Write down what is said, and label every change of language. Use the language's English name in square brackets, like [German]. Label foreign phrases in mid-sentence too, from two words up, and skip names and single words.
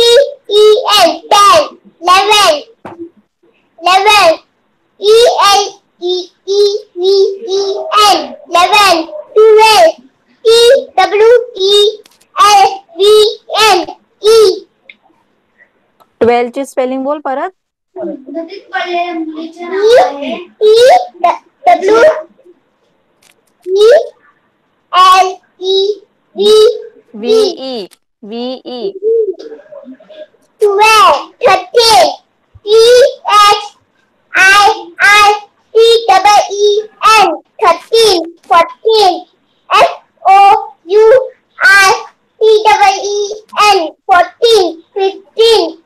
[English] TEN 10, 11, T-W-E-L 11 12 T-W-E-L-V-N E [Marathi] 12 ची स्पेलिंग बोल परत. [English] T-W-E-L-E-V 12 13 T-H-I-R-T-E-E-N 13 14 F-O-U-R-T-E-E-N 14 15